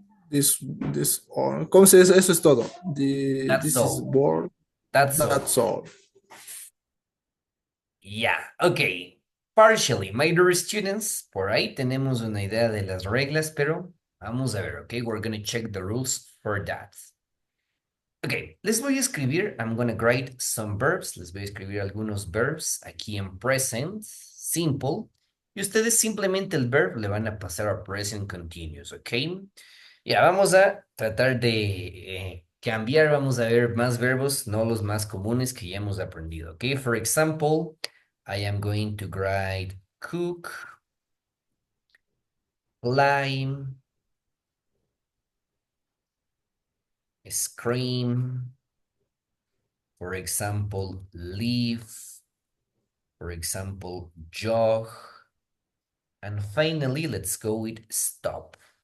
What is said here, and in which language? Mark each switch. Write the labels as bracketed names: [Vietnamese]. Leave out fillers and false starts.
[Spanish] this, ¿cómo se dice? Eso es todo. [English] That's This is all. board, That's all. that's all. Yeah, ok. Partially, my dear students, [Spanish] por ahí tenemos una idea de las reglas, pero vamos a ver, ok? [English] We're gonna check the rules for that. [Spanish] Ok, les voy a escribir, [English] I'm gonna write some verbs, [Spanish] les voy a escribir algunos verbs aquí en present, simple, y ustedes simplemente el verb le van a pasar a present continuous, ok? Ya, vamos a tratar de cambiar, vamos a ver más verbos, no los más comunes que ya hemos aprendido, ok? [English] For example, I am going to write cook, climb, scream, for example, leave, for example, jog, and finally, let's go with stop.